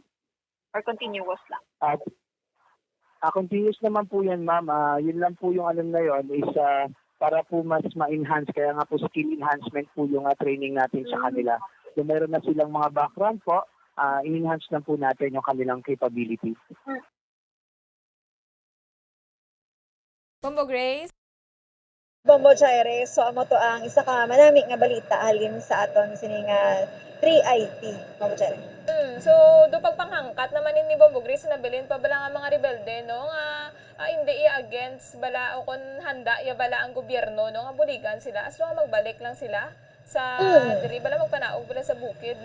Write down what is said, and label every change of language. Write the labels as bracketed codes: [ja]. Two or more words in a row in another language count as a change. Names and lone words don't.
[en] Or continuous lang? [tl] Continuous naman po yan, ma'am. Yun lang po yung na yun is para po mas ma-enhance. Kaya nga po [en] skill enhancement [tl] po yung training natin sa kanila. So meron na silang mga background po, in-enhance lang po natin yung kanilang capability. Bombo Grace? [hil] Bombo Chaire, so amo to ang isa ka manami nga balita halin sa aton sining 3IT. Bombo Chaire. So, do pagpanghangkat naman ni Bombo Grace na bilin pa bala nga mga rebelde, nga hindi against bala o kung handa ya bala ang gobyerno, nga buligan sila, [en] as long [hil] magbalik lang sila sa diri bala magpanaog bala sa bukid,